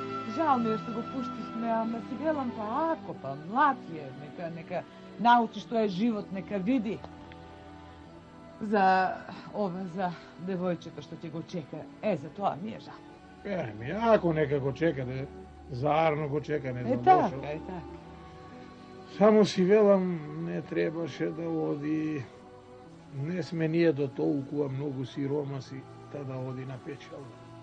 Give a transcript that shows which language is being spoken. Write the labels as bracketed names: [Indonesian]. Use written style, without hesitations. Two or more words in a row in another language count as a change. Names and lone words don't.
[Macedonian] Жал ми е што го пуштисме, ама си велам па ако, па млад е, нека научи што е живот, нека види. За девојчета што ќе го чека, за то ми е жал. Ако нека го чека, заарно го чека, не знам Така, зашо. така. Само си велам, не требаше да оди. Не сме ние до толкова многу сиромаси, та да оди на печалба.